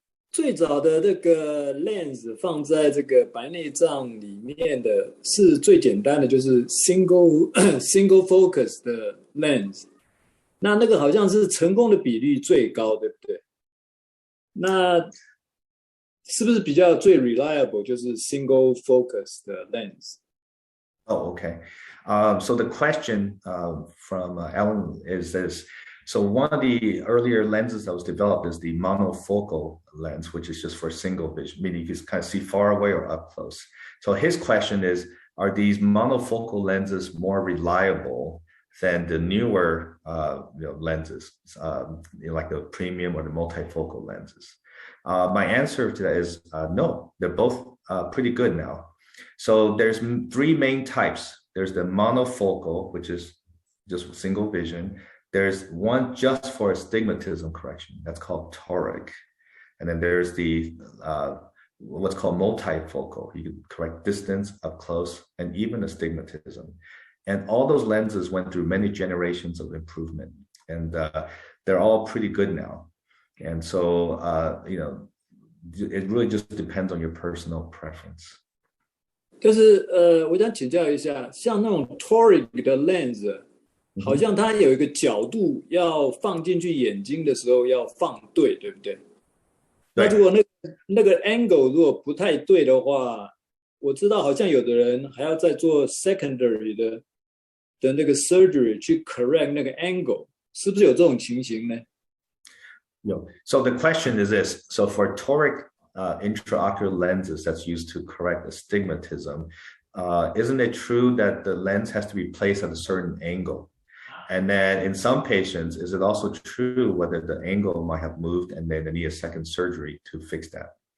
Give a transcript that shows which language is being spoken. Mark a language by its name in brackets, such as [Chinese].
[Chinese] 最早的这个 lens 放在这个白内障里面的是最简单的，就是 single focus 的 lens。那个好像是成功的比率最高，对不对？那是不是比较最 reliable 就是 single focus 的 lens？ [English] Oh, okay. So the question from Alan is this. So one of the earlier lenses that was developed is the monofocal lens, which is just for single vision, meaning you can kind of see far away or up close. So his question is, are these monofocal lenses more reliable than the newer lenses, like the premium or the multifocal lenses? My answer to that is no, they're both pretty good now. So there's 3 main types. There's the monofocal, which is just single vision. There's one just for astigmatism correction. That's called toric. And then there's the what's called multifocal. You can correct distance, up close, and even astigmatism. And all those lenses went through many generations of improvement. And they're all pretty good now. And so, it really just depends on your personal preference. [Chinese] 就是我想请教一下，像那种 toric 的 lens， 好像它有一个角度要放进去眼睛的时候要放对，对不对？那如果那个 angle 如果不太对的话，我知道好像有的人还要再做 secondary 的那个 surgery 去 correct 那个 angle， 是不是有这种情形呢？ [English] No. So the question is this. So for toric intraocular lenses that's used to correct astigmatism, isn't it true that the lens has to be placed at a certain angle? And then in some patients, is it also true whether the angle might have moved and then they need a second surgery to fix that?